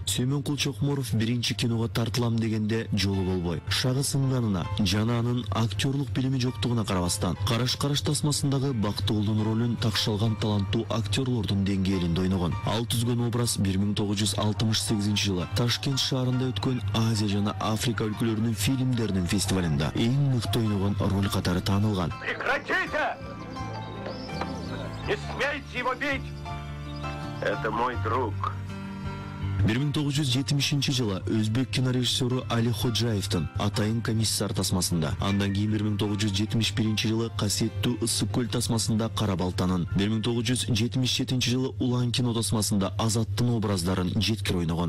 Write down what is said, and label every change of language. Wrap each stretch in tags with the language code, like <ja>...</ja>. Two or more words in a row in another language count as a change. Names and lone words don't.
<ky>Сүймөнкул Чокморов биринчи киного тартылам дегенде жолу болбой, шагы сынганына жана анын актерлук билими жоктугуна карабастан, Караш-караш тасмасындагы Бактыгулдун ролун такшалган таланттуу актерлордун деңгээлинде ойногон. Ал түзгөн образ 1968 жылы Ташкент шаарында өткөн Азия жана Африка өлкөлөрүнүн фильмдеринин фестивалында эң мыкты ойногон роль катары таанылган.</ky> <ru>Прекратите! Не смейте его бить! Это мой друг.</ru> <ky>1970 жылы өзбек кинорежиссеру Али Ходжаевдин Атайын комиссар тасмасында, андан кийин 1971 жылы Касиеттүү ысык көл тасмасында Кара Балтанын, 1977 жылы Улан кино тасмасында Азаттын образдарын жеткир ойногон.</ky>